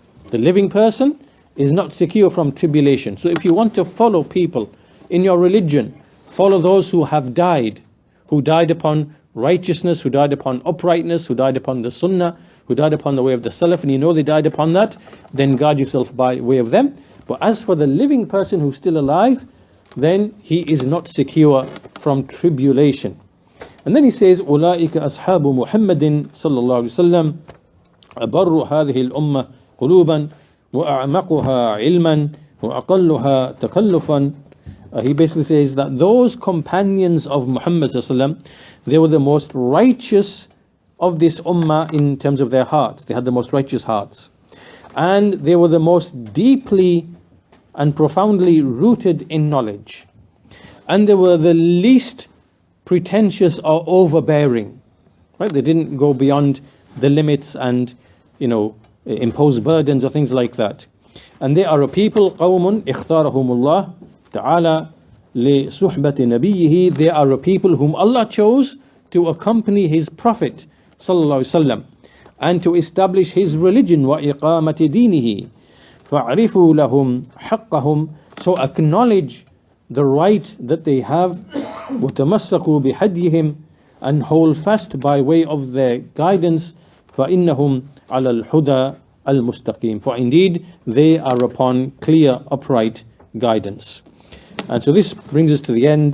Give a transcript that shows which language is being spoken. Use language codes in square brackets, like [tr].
[en] The living person is not secure from tribulation. So if you want to follow people in your religion, follow those who have died, who died upon righteousness, who died upon uprightness, who died upon the sunnah, who died upon the way of the salaf, and you know they died upon that, then guard yourself by way of them. But as for the living person who's still alive, then he is not secure from tribulation. And then he says, [ar] أولئك أصحاب محمد صلى الله عليه وسلم أبر هذه الأمة قلوبا وأعمقها علما وأقلها تكلفا. [en] He basically says that those companions of Muhammad صلى الله عليه وسلم, they were the most righteous of this ummah in terms of their hearts. They had the most righteous hearts. And they were the most deeply and profoundly rooted in knowledge. And they were the least pretentious or overbearing. Right? They didn't go beyond the limits and, impose burdens or things like that. And they are a people, [ar] قوم اختارهم الله تعالى لصحبة نبيه. [en] They are a people whom Allah chose to accompany His Prophet sallallahu alaihi wasallam and to establish His religion, [ar] وإقامة دينه. فاعرفوا لهم حقهم. [en] So acknowledge the right that they have, [ar] وتمسكوا بهديهم, [en] and hold fast by way of their guidance. [ar] فإنهم على الهدى المستقيم. [en] For indeed they are upon clear, upright guidance. And so this brings us to the end.